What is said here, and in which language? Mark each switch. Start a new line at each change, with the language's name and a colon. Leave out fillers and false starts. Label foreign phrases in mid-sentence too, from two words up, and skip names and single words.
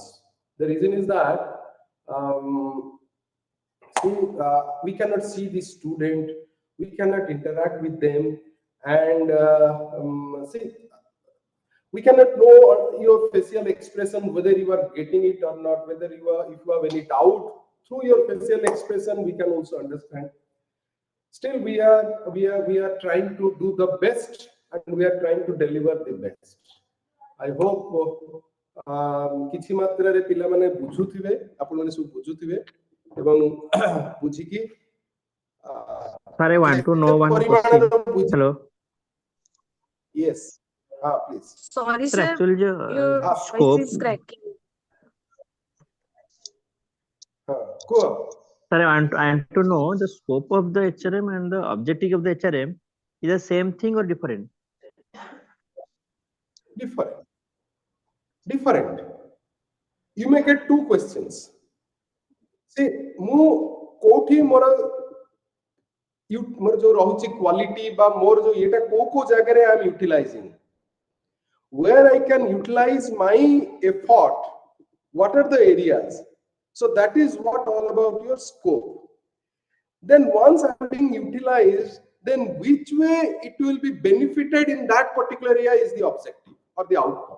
English: The reason is that we cannot see the student, we cannot interact with them, and we cannot know your facial expression, whether you are getting it or not, whether if you have any doubt. Through your facial expression, we can also understand. Still, we are trying to do the best, and we are trying to deliver the best. I hope
Odia: କିଛି ମାତ୍ରା ରେ ପିଲା ମାନେ ବୁଝୁଥିବେ, ଆପଣ ମାନେ ସବୁ ବୁଝୁଥିବେ ଏବଂ ବୁଝିକି
English: Sir, I want to know one question. Hello. Yes. Please. Sorry, Sir, sir. actually, Your voice scope. is cracking. Go. Sir, I want to know the scope of the HRM and the objective of the HRM is the same thing or different? Different. You may get two questions.
Odia: See, mu କୋଠି ମୋର ଯୋ ରହୁଛି କ୍ୱାଲିଟି ବା ମୋର ଯୋ ଏଟା କୁ ଜଗହ ରେ
English: I am utilizing, where I can utilize my effort, what are the areas? So that is what all about your scope. Then once I am being utilized, then which way it will be benefited in that particular area is the objective or the outcome.